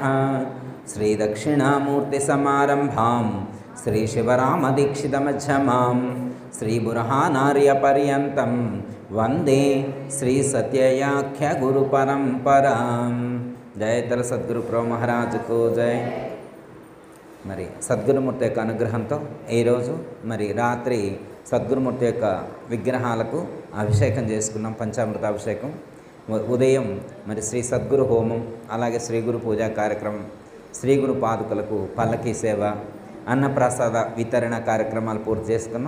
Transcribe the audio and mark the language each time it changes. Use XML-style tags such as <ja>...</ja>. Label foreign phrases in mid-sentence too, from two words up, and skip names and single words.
<sa>श्री दक्षिणामूर्ति समारंभां श्री शिवरामदीक्षितमध्यमां श्री बुरहानार्य पर्यन्तं वंदे श्री सत्ययाख्य गुरु परंपरां।</sa> <hi>जयतल सद्गुरु प्रभु महाराज को जय।</hi> <te>మరి సద్గురుమూర్తి యొక్క అనుగ్రహంతో ఈరోజు మరి రాత్రి సద్గురుమూర్తి యొక్క విగ్రహాలకు అభిషేకం చేసుకున్నాం, పంచామృత అభిషేకం. ఉదయం మరి శ్రీ సద్గురు హోమం, అలాగే శ్రీ గురు పూజా కార్యక్రమం, శ్రీ గురు పాదుకలకు పల్లకీ సేవ, అన్నప్రసాద వితరణ కార్యక్రమాలు పూర్తి చేసుకున్నాం.</te>